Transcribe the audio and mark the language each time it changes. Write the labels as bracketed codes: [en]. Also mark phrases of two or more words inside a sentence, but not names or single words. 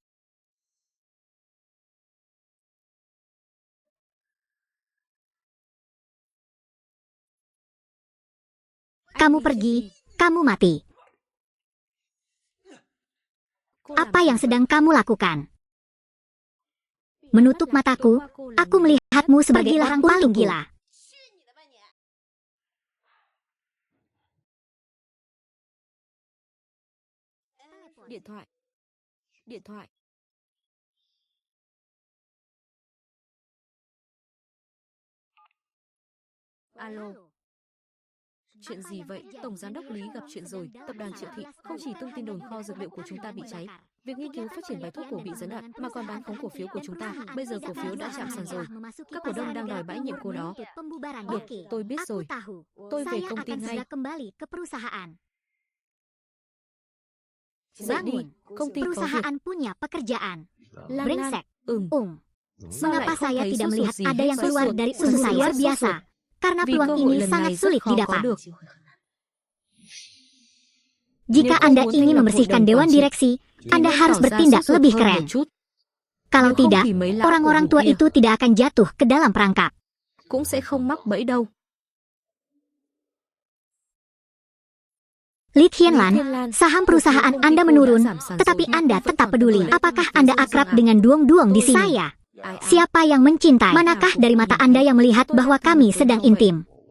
[id] Kamu pergi, kamu mati. Apa yang sedang kamu lakukan? Menutup mataku, aku melihatmu sebagai orang paling gila. [vi] Điện thoại. Alo. Chuyện gì vậy? Tổng giám đốc Lý gặp chuyện rồi. Tập đoàn Triệu Thị không chỉ tung tin đồn kho dược liệu của chúng ta bị cháy, việc nghiên cứu phát triển bài thuốc cổ bị gián đoạn, mà còn bán khống cổ phiếu của chúng ta. Bây giờ cổ phiếu đã chạm sàn rồi. Các cổ đông đang đòi bãi nhiệm cô đó. Được, tôi biết rồi. Tôi về công ty ngay. Dậy đi, công ty có [id] Perusahaan punya pekerjaan. Lan. Brengsek. Mengapa saya tidak melihat ada yang keluar dari usus saya? Luar biasa. Karena peluang ini sangat sulit didapat. Jika Anda ingin membersihkan Dewan Direksi, Anda harus bertindak lebih keren. Kalau tidak, orang-orang tua itu tidak akan jatuh ke dalam perangkap. [vi] Cũng sẽ không mắc bẫy đâu. [id] Li Tianlan, saham perusahaan Anda menurun, tetapi Anda tetap peduli. Apakah Anda akrab dengan duong-duong di sini? Saya. Siapa yang mencintai? Manakah dari mata Anda yang melihat bahwa kami sedang intim?